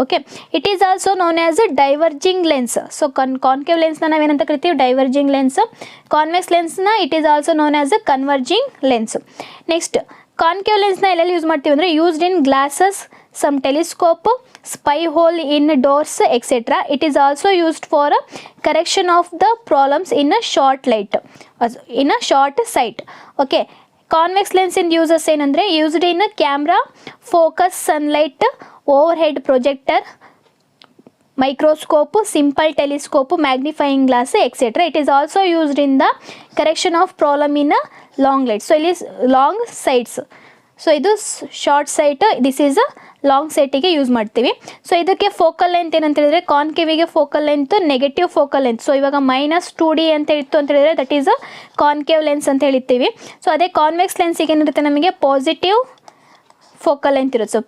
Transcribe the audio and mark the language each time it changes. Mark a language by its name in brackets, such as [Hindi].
[English] Okay, it is also known as a diverging lens. So concave ಲೆನ್ಸ್ನ [Kannada] ನಾವೇನಂತ ಕರಿತೀವಿ, [English] Diverging lens. Convex ಲೆನ್ಸ್ನ it is also known as a converging lens. Next concave ಲೆನ್ಸ್ನ [Kannada] ಎಲ್ಲೆಲ್ಲಿ use ಮಾಡ್ತೀವಿ ಅಂದರೆ [English] Used in glasses, some telescope, spy hole in doors, etc. It is also used for correction of the problems in a short light, in a short sight. Okay, convex lens in uses ಏನಂದರೆ used in a camera, focus, sunlight, overhead projector, microscope, simple telescope, magnifying glass, etc. It is also used in the correction of problem in a long light. So it is long sights. So ಇದು short sight, this is a long ಸೈಟಿಗೆ use ಮಾಡ್ತೀವಿ. So [Kannada] ಇದಕ್ಕೆ focal length ಏನಂತ ಹೇಳಿದ್ರೆ, [English] ಕಾನ್ಕೇವಿಗೆ focal length negative focal length. [Kannada] So ಇವಾಗ -2D ಅಂತ ಇತ್ತು ಅಂತ ಹೇಳಿದ್ರೆ [English] that is a concave lens [Kannada] ಅಂತ ಹೇಳ್ತೀವಿ. ಸೊ ಅದೇ ಕಾನ್ವೆಕ್ಸ್ ಲೆನ್ಸಿಗೆ ಏನಿರುತ್ತೆ ನಮಗೆ ಪಾಸಿಟಿವ್ ಫೋಕಲ್ ಲೆಂತ್ ಇರುತ್ತೆ.